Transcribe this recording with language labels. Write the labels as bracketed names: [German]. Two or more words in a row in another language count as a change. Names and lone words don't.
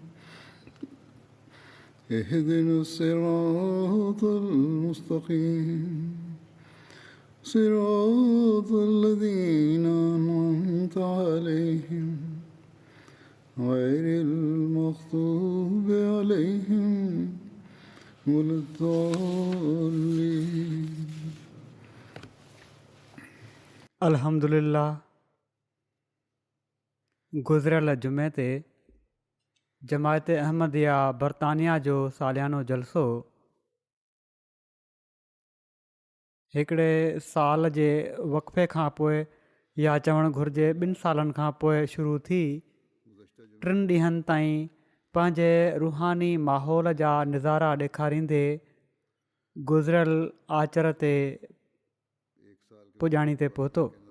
[Arabic] اهدنا الصراط المستقيم صراط الذين أنعمت عليهم غير المغضوب عليهم ولا الضالين. [Sindhi] अल्हम्दुलिल्लाह गुज़िरियल जुमे ते जमायत अहमदिया बरतानिया जो सालियानो जलसो हिकिड़े साल जे वक़फ़े खां पोइ या चवणु घुरिजे 2 सालनि खां पोइ शुरू थी 3 ॾींहंनि ताईं पंहिंजे रूहानी माहौल जा नज़ारा ॾेखारींदे गुज़िरियल आचर ते पुॼाणी ते पहुतो।